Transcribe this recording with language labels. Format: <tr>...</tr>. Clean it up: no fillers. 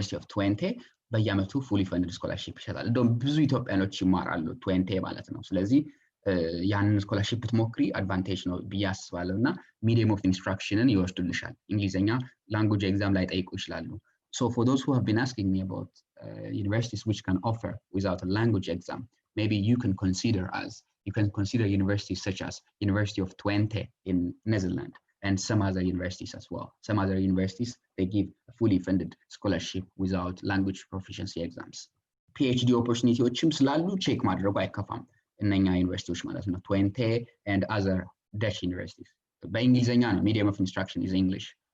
<am>ትዌንቴ በየዓመቱ fully funded ስኮላርሺፕ ይሰጣል። እንደውም ብዙ ኢትዮጵያኖች ይማራሉ ትዌንቴ ማለት ነው። ስለዚህ ያንን ስኮላርሺፕ ብትሞክሪ አድቫንቴጅ ነው ብዬ አስባለሁና ሚዲየም ኦፍ ኢንስትራክሽንን ይወስዱልሻል። እንግሊዘኛ ላንጉዌጅ ኤግዛም ላይ ጠይቁ ይችላሉ።</am> <en>So for those who have been asking me about universities which can offer without a language exam, maybe you can consider universities such as University of Twente in Netherlands and some other universities as well. Some other universities, they give a fully funded scholarship without language proficiency exams. PhD opportunities</en> <am>ስላሉ ቼክ ማድረጉ አይከፋም። እነኛ ዩኒቨርሲቲዎች ማለት ነው ትዌንቴ</am> <en>and other Dutch universities.</en> <am>በእንግሊዘኛ ነው</am> <en>medium of instruction is English.</en>